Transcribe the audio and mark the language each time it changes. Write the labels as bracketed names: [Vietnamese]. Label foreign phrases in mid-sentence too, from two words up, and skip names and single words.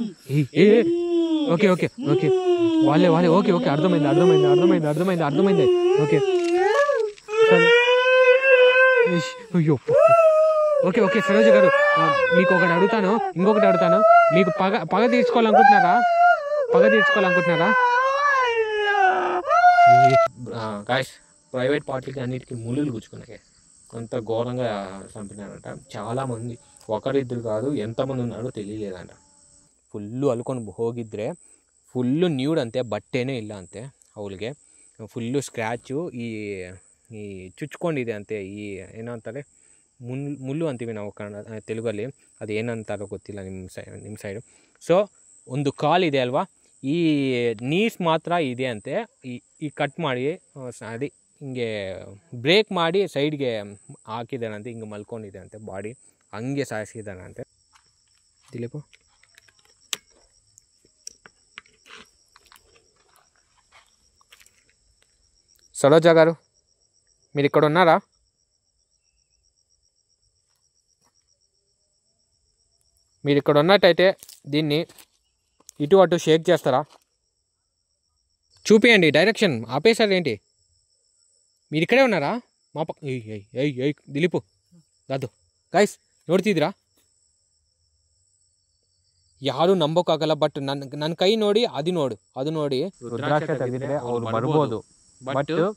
[Telugu] ఓకే ఓకే ఓకే వాళ్ళే ఓకే ఓకే అర్థమైంది ఓకే అయ్యో ఓకే ఓకే సరోజ గారు మీకు ఒకటి అడుగుతాను ఇంకొకటి అడుగుతాను మీకు పగ తీర్చుకోవాలనుకుంటున్నారా గాయ్స్ [English] private party [Telugu] అన్నిటికీ ముళ్ళు గుచ్చుకున్నాయి అంత ఘోరంగా చంపినారంట చాలామంది ఒకరిద్దరు కాదు ఎంతమంది ఉన్నారో తెలియలేదంట ఫుల్ అల్కొని [Kannada] ಹೋಗಿದ್ರೆ [English] full nude [Kannada] ಅಂತೆ ಬಟ್ಟೆನೇ ಇಲ್ಲ ಅಂತೆ ಅವಳಿಗೆ [English] full scratch [Kannada] ಈ ಚುಚ್ಕೊಂಡಿದೆ ಅಂತೆ ಈ ಏನಂತಾರೆ ಮುಳ್ಳು ಅಂತೀವಿ ನಾವು ಕನ್ನಡ ತೆಲುಗಲ್ಲಿ ಅದು ಏನಂತಾರೋ ಗೊತ್ತಿಲ್ಲ ನಿಮ್ಮ [English] side so [Kannada] ಒಂದು ಕಾಲಿದೆ ಅಲ್ವಾ ಈ ನೀಸ್ ಮಾತ್ರ ಇದೆ ಅಂತೆ ಈ ಕಟ್ ಮಾಡಿ ಅದೇ ಹಿಂಗೆ ಬ್ರೇಕ್ ಮಾಡಿ ಸೈಡ್ಗೆ ಹಾಕಿದ್ದಾನಂತೆ ಹಿಂಗೆ ಮಲ್ಕೊಂಡಿದೆ ಅಂತೆ ಬಾಡಿ ಹಂಗೆ ಸಾಯಿಸಿದ್ದಾನಂತೆ ದಿಲೀಪ [Telugu] సరోజ గారు మీరు ఇక్కడ ఉన్నారా మీరు ఇక్కడ ఉన్నట్టయితే దీన్ని ఇటు అటు షేక్ చేస్తారా చూపియండి డైరెక్షన్ ఆపేశారు ఏంటి మీరు ఇక్కడే ఉన్నారా మా దిలీపు దాదు [Kannada] ಗೈಸ್ ನೋಡ್ತಿದ್ದೀರಾ ಯಾರು ನಂಬೋಕ್ಕಾಗಲ್ಲ ಬಟ್ ನನ್ನ ಕೈ ನೋಡಿ ಅದು ನೋಡಿ ರುದ್ರಾಕ್ಷ ತೆಗೆದಿದ್ರೆ ಅವ್ರು ಬರ್ಬೋದು ಬಟ್